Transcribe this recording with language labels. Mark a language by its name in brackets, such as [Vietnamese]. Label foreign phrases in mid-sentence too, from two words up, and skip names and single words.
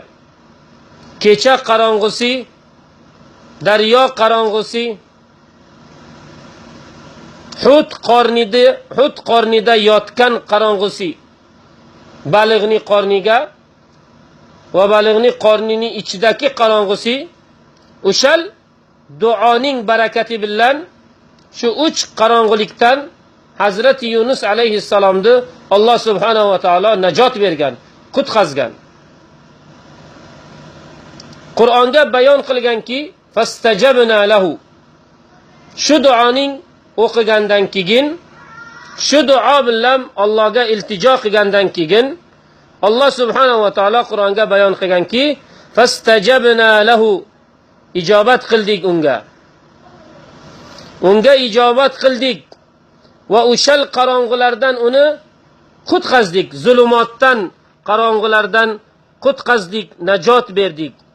[Uzbek] Kecha qorong'isi, daryo qorong'isi, Hut qornida yotgan qorong'isi, baliqning qorniga va baliqning qornining ichidagi qorong'isi, o'shal duoning barakati bilan shu uch qorong'ilikdan Hazreti Yunus alayhissalomni [Arabic] الله سبحانه وتعالى [Uzbek] najot bergan, qutqazgan. Qur'onda bayon qilganki, [Arabic] فاستجبنا له. [Uzbek] Shu duoning o'qigandan keyin, shu duo bilan Allohga iltijo qilgandan keyin [Arabic] الله سبحانه وتعالى [Uzbek] Qur'onga bayon qilganki, [Arabic] فاستجبنا له. [Uzbek] Ijobat qildik unga. Unga ijobat qildik. Va o'shal qorong'ilardan uni qutqazdik, zulumotdan, qorong'ilardan qutqazdik, najot berdik.